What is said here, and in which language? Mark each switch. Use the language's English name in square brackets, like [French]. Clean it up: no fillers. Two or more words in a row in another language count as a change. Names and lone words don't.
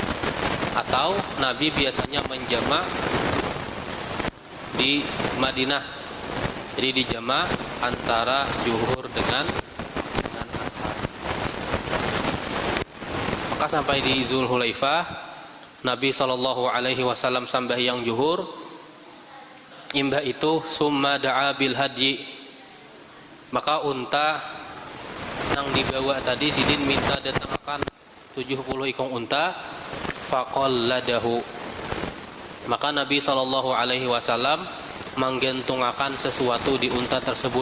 [Indonesian] Atau Nabi biasanya menjamak di Madinah, jadi dijamak antara zuhur dengan asar. Maka sampai di Dzulhulaifah, Nabi SAW sambahyang zuhur. Imbah itu [Arabic] ثم دعا بالهدي, [Indonesian] maka unta yang dibawa tadi sidin minta datangkan 70 ikung unta, faqalladahu. Maka Nabi SAW menggantungkan sesuatu di unta tersebut.